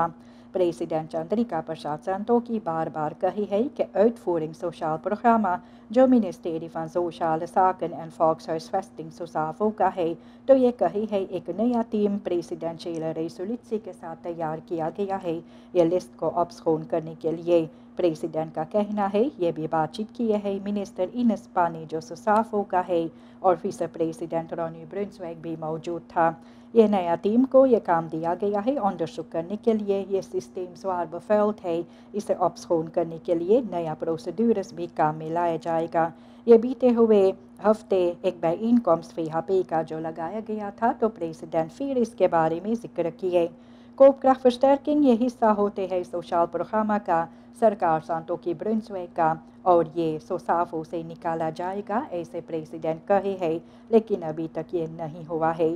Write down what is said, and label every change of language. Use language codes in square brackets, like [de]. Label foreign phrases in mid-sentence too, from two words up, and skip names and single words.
[hns] प्रेसिडेंट चंद्रिका प्रसाद संतोकी बार बार कही है कि uitvoering [en] social program [hns] जो मिनिस्ट्री van Sociale Zaken en Volkshuisvesting SOSAVO का है, तो ये कही है एक नया टीम [en] presidential resolution [hns] के साथ तैयार किया गया है ये लिस्ट को अपस्कोन करने के लिए। प्रेसिडेंट का कहना है ये भी बातचीत किए है मिनिस्टर इनेस पानी जो SOSAVO का है और [en] vice president [hns] रोनी ब्रुन्सवेग भी मौजूद था। ये नया टीम को ये काम दिया गया है onderzoek करने के लिए। ये सिस्टम [nl] zwaar bevuild [hns] है, इसे अपस्कोन करने के लिए नया प्रोसीड्यूर्स भी काम में लाया जाएगा। ये बीते हुए हफ्ते एक bijeenkomst VHP का जो लगाया गया था, तो प्रेसिडेंट फिर इसके बारे में जिक्र किए। koopkrachtversterking ये हिस्सा होते हैं [en] social program [hns] का सरकार संतोकी ब्रुन्सवेग का और ये SOSAVO से निकाला जाएगा ऐसे प्रेसिडेंट कहे है, लेकिन अभी तक ये नहीं हुआ है।